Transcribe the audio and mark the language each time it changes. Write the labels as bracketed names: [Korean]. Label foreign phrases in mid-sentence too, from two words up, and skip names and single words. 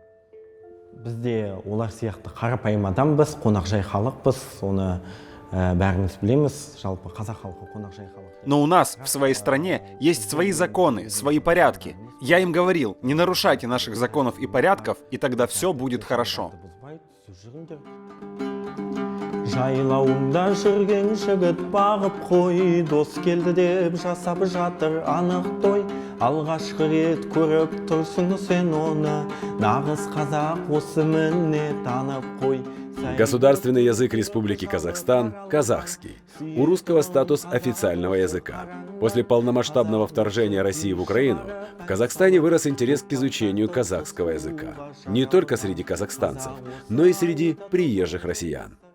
[Russian] Но у нас в своей стране есть свои законы, свои порядки. Я им говорил, не нарушайте наших законов и порядков, и тогда все будет хорошо. [Kazakh] Жайлауында жүрген жігіт бағып қой, дос келді деп жасап жатыр анық той. Алғашқы рет көріп тұрсың сен оны, нағыз қазақ осы міне танып қой. [Russian] Государственный язык Республики Казахстан – казахский. У русского статус официального языка. После полномасштабного вторжения России в Украину в Казахстане вырос интерес к изучению казахского языка. Не только среди казахстанцев, но и среди приезжих россиян.